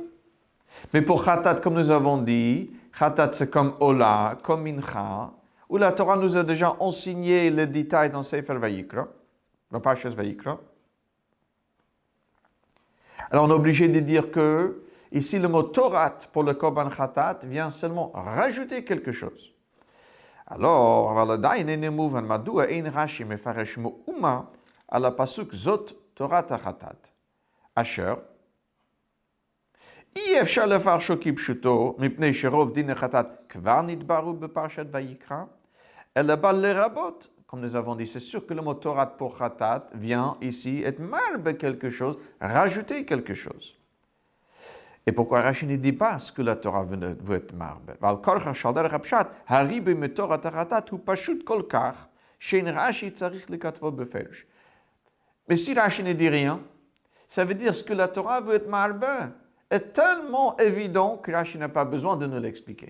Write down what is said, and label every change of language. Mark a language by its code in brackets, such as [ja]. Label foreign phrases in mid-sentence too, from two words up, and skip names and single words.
[fr] Mais pour Khatat, comme nous avons dit, Khatat c'est comme Ola, comme Mincha, où la Torah nous a déjà enseigné les détails dans Sefer Vayikra, dans Parshas Vayikra. Alors on est obligé de dire que, ici le mot Torah pour le [he] קרבן חטאת [fr] vient seulement rajouter quelque chose. Alors, [he] אבל עדיין אינו מובן מדוע אין רש"י מפרש מאומה על הפסוק זאת תורת החטאת. אשר אי אפשר לפרשו כפשוטו מפני שרוב דיני חטאת כבר נדברו בפרשת ויקרא, אלא בא לרבות, [fr] comme nous avons dit, c'est sûr que le mot Torah pour Khatat vient ici être marbe quelque chose, rajouter quelque chose. Et pourquoi Rashi ne dit pas ce que la Torah veut être marbe? Mais si Rashi ne dit rien, ça veut dire ce que la Torah veut être marbe est tellement évident que Rashi n'a pas besoin de nous l'expliquer.